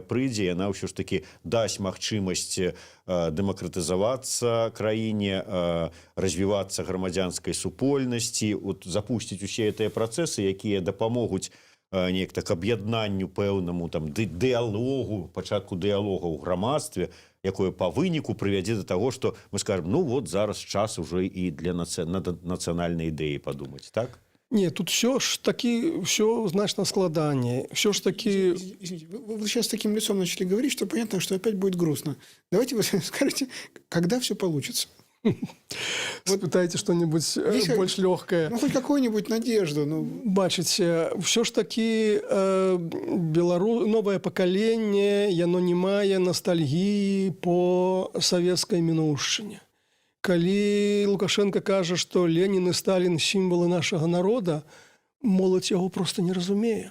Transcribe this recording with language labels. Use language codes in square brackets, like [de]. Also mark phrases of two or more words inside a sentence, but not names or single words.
[be] прыйдзе, яна ўсё ж такі дасць магчымасць дэмакратызавацца краіне, развівацца грамадзянскай супольнасці, запусціць усе гэтыя працэсы, якія дапамогуць неяк так аб'яднанню пэўнаму там дыялогу, пачатку дыялога ў грамадстве, якое па выніку прывядзе да таго, што мы скажем, ну вот зараз час уже і для нацыянальнай ідэі падумаць, так? Не, тут все ж таки, все значно складанее. Все ж таки... [ru] Извините, вы сейчас таким лицом начали говорить, что понятно, что опять будет грустно. Давайте вы скажете, когда все получится? [be] Спытайте что-нибудь больш лёгкае. Ну, [ru] хоть какую-нибудь надежду. Ну. [be] Бачыце, ўсё ж такі новае пакаленне, яно не мае ностальгіі по савецкай мінуўшчыне. Калі Лукашенко кажа, што Ленін і Сталін сімвалы нашага народа, моладзь яго проста не разумее.